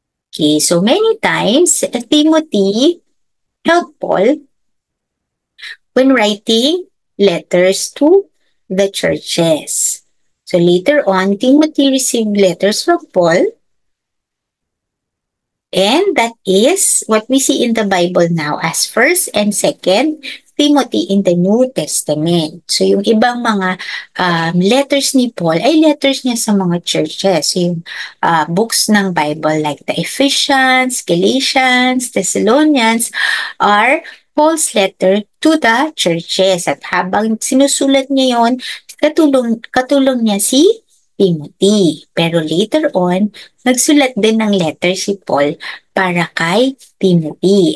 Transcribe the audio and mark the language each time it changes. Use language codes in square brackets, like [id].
[en] Okay, so many times Timothy helped Paul when writing letters to the churches. So later on, Timothy received letters from Paul, and that is what we see in the Bible now as 1st and 2nd Timothy in the New Testament. [tl] So yung ibang mga letters ni Paul ay letters niya sa mga churches. So yung [en] books ng Bible like the Ephesians, Galatians, Thessalonians are Paul's letter to the churches. [tl] At habang sinusulat niya yon, katulong niya si Timothy. Pero later on, nagsulat din ng letter si Paul para kay Timothy.